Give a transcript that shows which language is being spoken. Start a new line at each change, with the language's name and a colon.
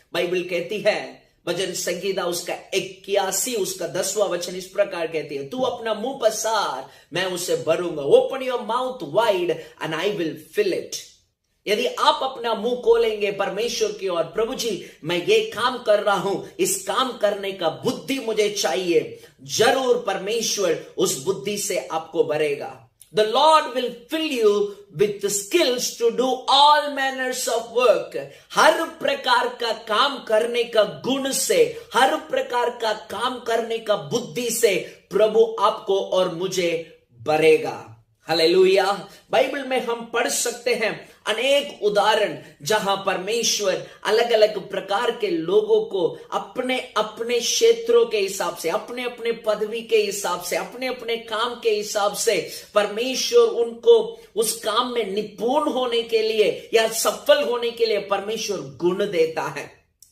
Hindi: Bible कहती है, भजन संगीता उसका 81 उसका 10वां वचन इस प्रकार कहती है, तू अपना मुंह पसार मैं उसे भरूंगा।
English: Open your mouth wide and I will fill it.
Hindi: यदि आप अपना मुंह खोलेंगे परमेश्वर की ओर, प्रभु जी मैं ये काम कर रहा हूं, इस काम करने का बुद्धि मुझे चाहिए, जरूर परमेश्वर उस बुद्धि से आपको भरेगा।
English: The Lord will fill you with the skills to do all manners of work।
Hindi: हर प्रकार का काम करने का गुण से, हर प्रकार का काम करने का बुद्धि से प्रभु आपको और मुझे भरेगा। हालेलुया। बाइबल में हम पढ़ सकते हैं अनेक उदाहरण जहां परमेश्वर अलग अलग प्रकार के लोगों को अपने अपने क्षेत्रों के हिसाब से, अपने अपने पदवी के हिसाब से, अपने अपने काम के हिसाब से परमेश्वर उनको उस काम में निपुण होने के लिए या सफल होने के लिए परमेश्वर गुण देता है।